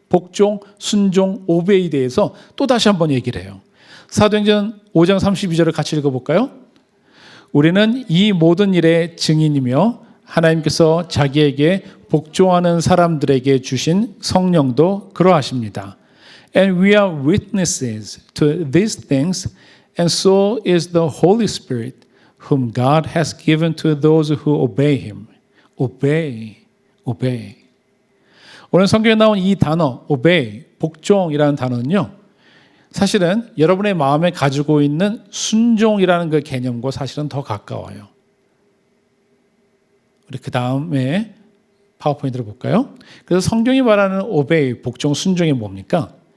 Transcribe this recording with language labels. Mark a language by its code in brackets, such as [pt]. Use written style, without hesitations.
[ko] 복종, 순종, 오베이에 대해서 또 다시 한번 얘기를 해요. 사도행전 5장 32절을 같이 읽어볼까요? 우리는 이 모든 일의 증인이며 하나님께서 자기에게 복종하는 사람들에게 주신 성령도 그러하십니다. [en] And we are witnesses to these things, and so is the Holy Spirit, whom God has given to those who obey him. obey, obey. [ko] 오늘 성경에 나온 이 단어, obey, 복종이라는 단어는요, 사실은 여러분의 마음에 가지고 있는 순종이라는 그 개념과 사실은 더 가까워요. 우리 그 다음에 파워포인트를 볼까요? 그래서 성경이 말하는 obey, 복종, 순종이 뭡니까?